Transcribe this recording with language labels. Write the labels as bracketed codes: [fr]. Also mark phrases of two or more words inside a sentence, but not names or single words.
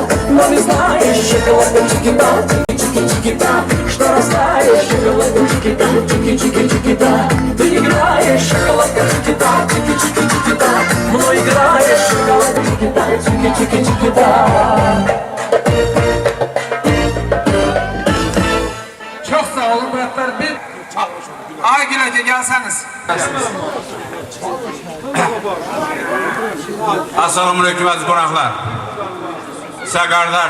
[ru] Но не знаешь, шоколадка, чики-да, чики-чики-чики-да. Что растаешь, шоколадка, чики-да, чики-чики-чики-да. Ты играешь, шоколадка, чики-да, чики-чики-чики-да. Но играешь, шоколадка, чики-да, чики-чики-чики-да. [tr] Çok sağ olun bıraklar. Bir Aygül Hoca gelseniz. [ar] السلام عليكم [az] aziz qonaqlar. Sağ qardaş.